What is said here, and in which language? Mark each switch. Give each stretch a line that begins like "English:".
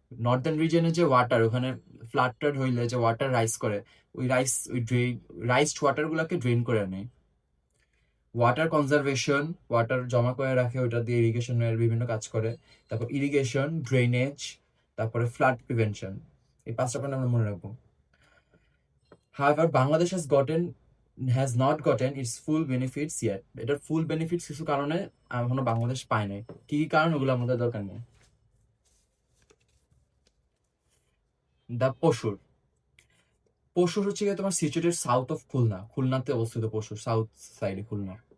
Bangla: Northern রিজিয়নে যে water, ওখানে flood টাড হইলে যে ওয়াটার রাইজ করে, ওই রাইসড ওয়াটার গুলাকে ড্রেন করে নেয়। ওয়াটার কনজারভেশন, ওয়াটার জমা করে রাখে, ওটা দিয়ে ইরিগেশনের বিভিন্ন কাজ করে। তারপর ইরিগেশন, ড্রেনেজ, তারপরে ফ্লাড প্রিভেনশন। এই 5টা পয়েন্ট আমরা মনে রাখবো।
English: However, Bangladesh has not gotten its full benefits yet.
Bangla: এটার ফুল বেনিফিটস কিছু কারণে এখনো বাংলাদেশ পায় নাই। কি কি কারণ, ওগুলো আমাদের দরকার নেই। পশুর পশুর হচ্ছে গিয়ে তোমার সিচুয়েটেড সাউথ অফ খুলনা, খুলনাতে অবস্থিত পশুর, সাউথ সাইডে খুলনা।